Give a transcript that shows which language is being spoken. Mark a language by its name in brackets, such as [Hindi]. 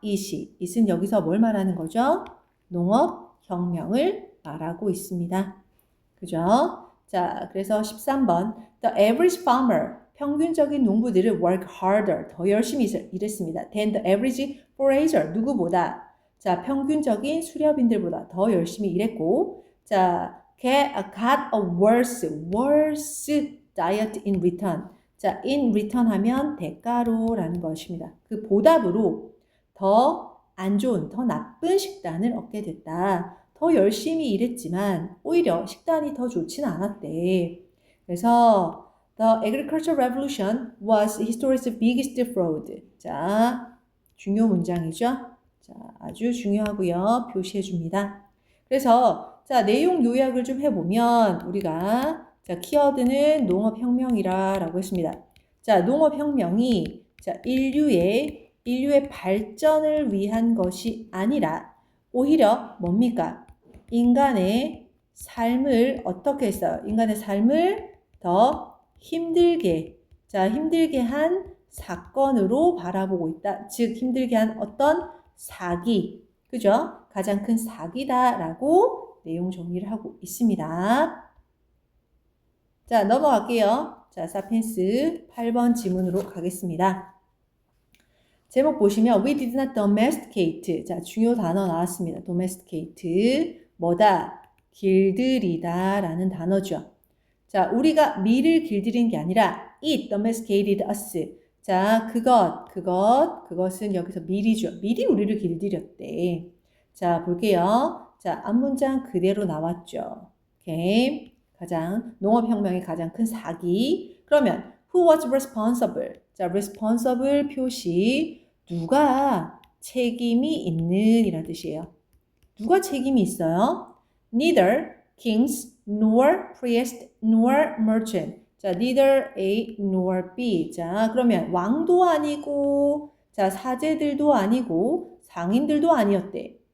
[Korean] it은 여기서 뭘 말하는 거죠? 농업혁명을 말하고 있습니다. 그죠? 자, 그래서 13번 [English] The average farmer, [Korean] 평균적인 농부들은 [English] work harder, [Korean] 더 열심히 일했습니다. [English] than the average forager, [Korean] 누구보다? 자, 평균적인 수렵인들보다 더 열심히 일했고 자, [English] got a worse diet in return. [Korean] 자, [English] in return [Korean] 하면 대가로라는 것입니다. 그 보답으로 더 안 좋은, 더 나쁜 식단을 얻게 됐다. 더 열심히 일했지만 오히려 식단이 더 좋지는 않았대. 그래서 [English] The agricultural revolution was history's biggest fraud. [Korean] 자, 중요 문장이죠. 자, 아주 중요하고요. 표시해 줍니다. 그래서 자, 내용 요약을 좀 해보면 우리가 자, 키워드는 농업혁명이라 라고 했습니다. 자, 농업혁명이 자, 인류의 발전을 위한 것이 아니라 오히려 뭡니까? 인간의 삶을 어떻게 했어요? 인간의 삶을 더 힘들게 한 사건으로 바라보고 있다. 즉 힘들게 한 어떤 사기, 그죠? 가장 큰 사기다라고 내용 정리를 하고 있습니다. 자, 넘어갈게요. 자, 사피엔스 8번 지문으로 가겠습니다. 제목 보시면 [English] We did not domesticate. [Korean] 자, 중요 단어 나왔습니다. domesticate. 뭐다? 길들이다 라는 단어죠. 자, 우리가 밀을 길들인 게 아니라 [English] it domesticated us. [Korean] 자, 그것은 여기서 밀이죠. 밀이 우리를 길들였대. 자, 볼게요. 자, 앞문장 그대로 나왔죠. 오케이. 농업혁명의 가장 큰 사기. 그러면 [English] who was responsible? [Korean] 자, responsible 표시 누가 책임이 있는 이란 뜻이에요. 누가 책임이 있어요? [English] Neither kings nor priest nor merchant. 자, neither A nor B. [Korean] 자, 그러면 왕도 아니고 자, 사제들도 아니고 상인들도 아니었대.